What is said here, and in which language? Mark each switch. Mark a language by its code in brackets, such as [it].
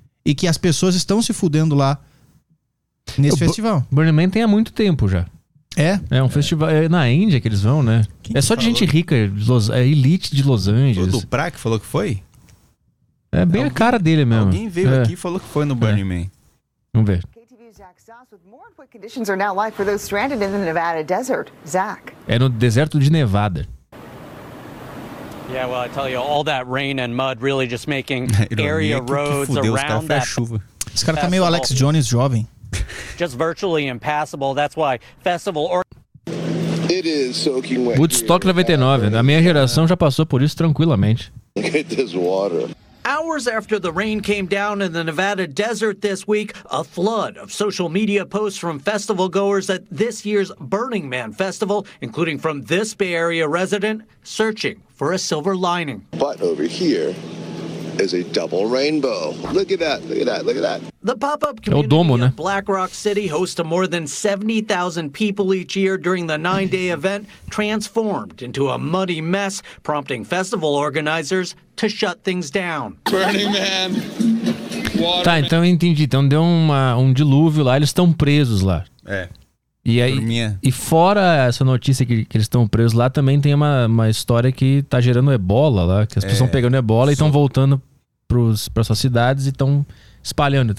[pt] E que as pessoas estão se fudendo lá nesse festival. Burning Man tem há muito tempo já. É? É um festival. É na Índia que eles vão, né? Quem é só de gente rica, é elite de Los Angeles. O Duprá que falou que foi? É bem a cara dele mesmo. Alguém veio aqui e falou que foi no Burning Man. Vamos ver. [en] Conditions are now life for those stranded in the Nevada desert. [pt] Zach. É no deserto de Nevada. [en] Yeah, well, I tell you, all that rain and mud really just making area roads around that. [pt] Esse cara tá meio Alex Jones jovem. [en] Just virtually impassable. That's why festival or. It is soaking wet. Woodstock 99. [pt] A minha geração já passou por isso tranquilamente. [en] Get this water. Hours after the rain came down in the Nevada desert this week, a flood of social media posts from festival goers at this year's Burning Man Festival, including from this Bay Area resident, searching for a silver lining. But over here is a double rainbow. Look at that, look at that, look at that. The pop-up community of Black Rock City hosts to more than 70,000 people each year during the 9-day event, transformed into a muddy mess, prompting festival organizers to shut things down. Burning Man. [pt] Tá, então eu entendi. Então deu um dilúvio lá, eles estão presos lá. É. E aí, e fora essa notícia que eles estão presos lá, também tem uma história que tá gerando ebola lá, que as pessoas estão pegando ebola e estão voltando para suas cidades e estão espalhando.